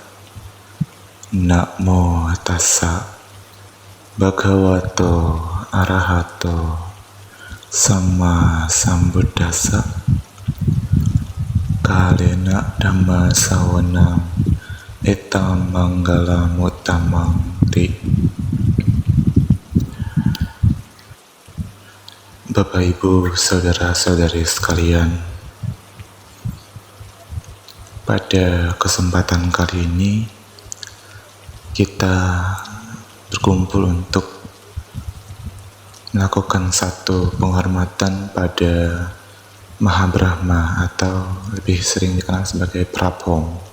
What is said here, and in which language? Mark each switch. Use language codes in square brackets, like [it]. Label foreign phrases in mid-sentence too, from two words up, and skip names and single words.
[pi] Namo tassa bhagavato arahato sama sambuddhassa. Kalena dhamma sawanam etam manggalam uttamang ti. [id] Bapak Ibu, Saudara-saudari sekalian, pada kesempatan kali ini kita berkumpul untuk melakukan satu penghormatan pada Mahabrahma atau lebih sering dikenal sebagai Prabhom.